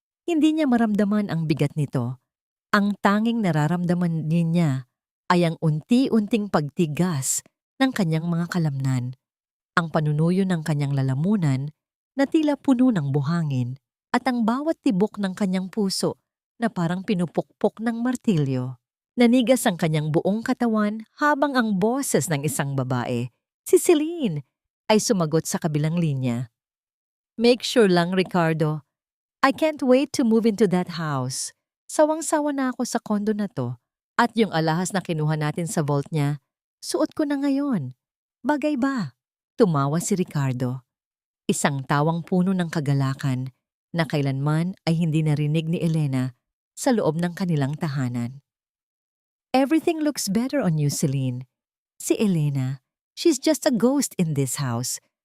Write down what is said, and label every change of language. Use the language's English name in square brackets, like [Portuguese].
[Filipino] Hindi niya maramdaman ang bigat nito. Ang tanging nararamdaman niya ay ang unti-unting pagtigas ng kanyang mga kalamnan, ang panunuyo ng kanyang lalamunan na tila puno ng buhangin at ang bawat tibok ng kanyang puso na parang pinupukpok ng martilyo. Nanigas ang kanyang buong katawan habang ang boses ng isang babae, si Celine, ay sumagot sa kabilang linya. [English] Make sure lang, Ricardo. I can't wait to move into that house. [Filipino] Sawang-sawa na ako sa kondo na to. At yung alahas na kinuha natin sa vault niya, suot ko na ngayon. Bagay ba? Tumawa si Ricardo. Isang tawang puno ng kagalakan na kailanman ay hindi narinig ni Elena sa loob ng kanilang tahanan. [English] Everything looks better on you, Celine. [Filipino] Si Elena, [English] she's just a ghost in this house.